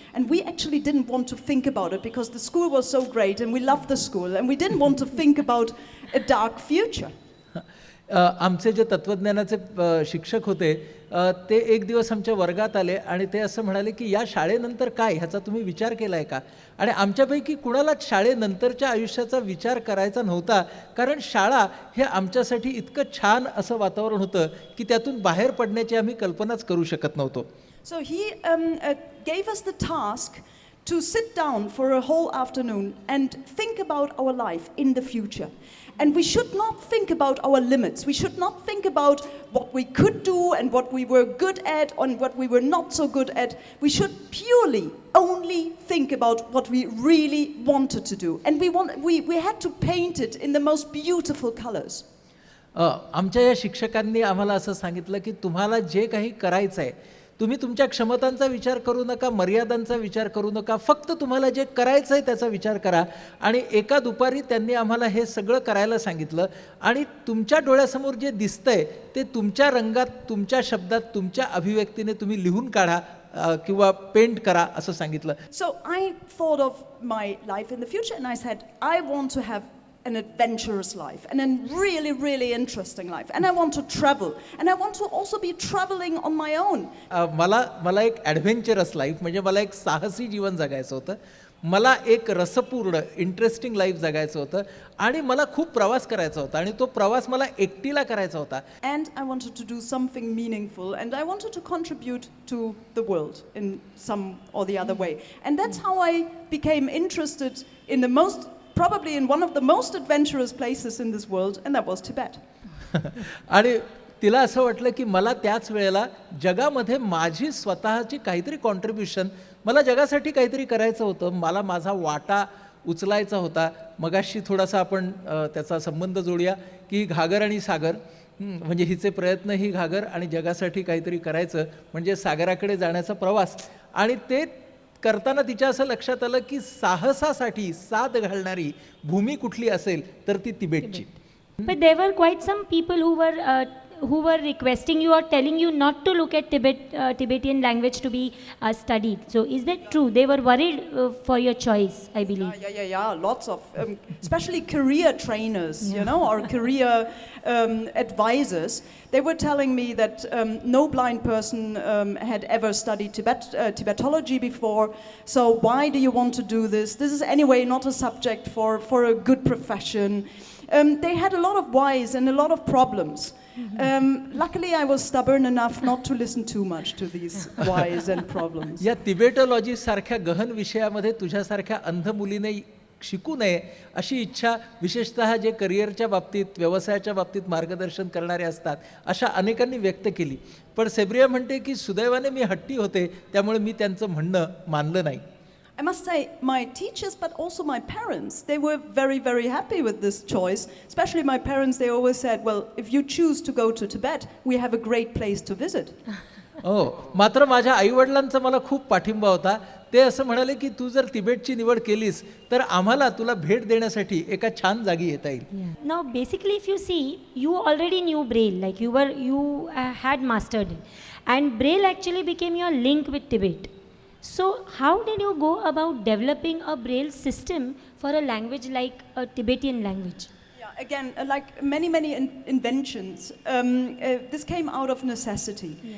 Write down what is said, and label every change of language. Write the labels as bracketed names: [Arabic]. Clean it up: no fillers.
[English] And we actually didn't want to think about it because the school was so great and we loved the school and we didn't want to think about a dark future. [Marathi] आमचे जे तत्त्वज्ञानाचे शिक्षक होते ते एक दिवस आमच्या वर्गात आले आणि ते असं म्हणाले की या शाळेनंतर काय, ह्याचा तुम्ही विचार केला आहे का. आणि आमच्यापैकी कुणालाच शाळेनंतरच्या आयुष्याचा विचार करायचा नव्हता, कारण शाळा हे आमच्यासाठी इतकं छान असं वातावरण होतं की त्यातून बाहेर पडण्याची आम्ही कल्पनाच करू शकत नव्हतो. [English] So he gave us the task to sit down for a whole afternoon and think about our life in the future. And we should not think about our limits. We should not think about what we could do and what we were good at and what we were not so good at. We should purely only think about what we really wanted to do. And we had to paint it in the most beautiful colors. [Marathi] आमच्या या शिक्षकांनी आम्हाला असं सांगितलं की तुम्हाला जे काही करायचं आहे तुम्ही तुमच्या क्षमतांचा विचार करू नका, मर्यादांचा विचार करू नका, फक्त तुम्हाला जे करायचं आहे त्याचा विचार करा. आणि एका दुपारी त्यांनी आम्हाला हे सगळं करायला सांगितलं आणि तुमच्या डोळ्यासमोर जे दिसतंय ते तुमच्या रंगात, तुमच्या शब्दात, तुमच्या अभिव्यक्तीने तुम्ही लिहून काढा किंवा पेंट करा असं सांगितलं. [English] So I thought of my life in the future and I said, I want to have an adventurous life and a really, really interesting life. And I want to travel. And I want to also be traveling on my own. [Marathi] मला एक [English] adventurous life [Marathi] म्हणजे मला एक साहसी जीवन जगायचं होतं. मला एक रसपूर्ण [English] interesting life [Marathi] जगायचं होतं आणि मला खूप प्रवास करायचा होता आणि तो प्रवास मला एकटीला करायचा होता. [English] And I wanted to do something meaningful and I wanted to contribute to the world in some or the other way. And that's how I became interested in probably in one of the most adventurous places in this world, and that was Tibet. [Marathi] आणि तिला असं वाटलं की मला त्याच वेळेला जगामध्ये माझी स्वतःची काहीतरी कॉन्ट्रीब्युशन, मला जगासाठी काहीतरी करायचं होतं, मला माझा वाटा उचलायचा होता. मगाशी थोडासा आपण त्याचा संबंध जोडूया की घागर आणि सागर, म्हणजे हिचे प्रयत्न ही घागर आणि जगासाठी काहीतरी करायचं म्हणजे सागराकडे जाण्याचा प्रवास. आणि ते करताना तिच्या असं लक्षात आलं की साहसासाठी साद घालणारी भूमी कुठली असेल तर ती तिबेटची. [English] But there were quite some people who were requesting you or telling you not to look at Tibetan language to be studied. So is that true? They were worried for your choice, I believe. Yeah. Lots of, especially career trainers, or career advisors. They were telling me that no blind person had ever studied Tibetology before. So why do you want to do this? This is anyway not a subject for a good profession. They had a lot of whys and a lot of problems. Luckily, I was stubborn enough not to listen too much to these whys and problems. [Marathi] या तिबेटॉलॉजी सारख्या गहन विषयामध्ये तुझ्यासारख्या अंध मुलीने शिकू नये अशी इच्छा विशेषतः जे करिअरच्या बाबतीत, व्यवसायाच्या बाबतीत मार्गदर्शन करणारे असतात अशा अनेकांनी व्यक्त केली. पण सेब्रिया म्हणते की सुदैवाने मी हट्टी होते, त्यामुळे मी त्यांचं म्हणणं मानलं नाही. [English] I must say, my teachers, but also my parents, they were very, very happy with this choice. Especially my parents, they always said, well, if you choose to go to Tibet, we have a great place to visit. [Marathi] हो, मात्र माझ्या आईवडिलांचा मला खूप पाठिंबा होता. ते असं म्हणाले की तू जर तिबेटची निवड केलीस तर आम्हाला तुला भेट देण्यासाठी एका छान जागी येता येईल. [English] Now basically if you see, you already knew Braille, like you had mastered it, and Braille actually became your link with Tibet. So how did you go about developing a Braille system for a language like a Tibetan language? Yeah, again, like many inventions, this came out of necessity.